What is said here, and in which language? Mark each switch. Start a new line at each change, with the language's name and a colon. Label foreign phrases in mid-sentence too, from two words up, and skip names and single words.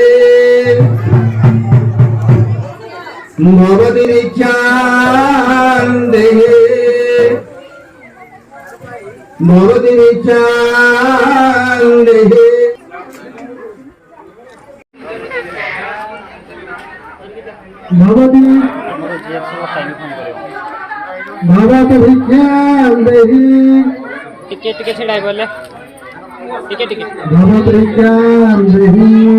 Sanskrit: भवति भिक्षां देहि भवति भिक्षां देहि भवति भवति भिक्षां देहि टिके टिके छेड़ाई बोले टिके टिके भवति भिक्षां देहि।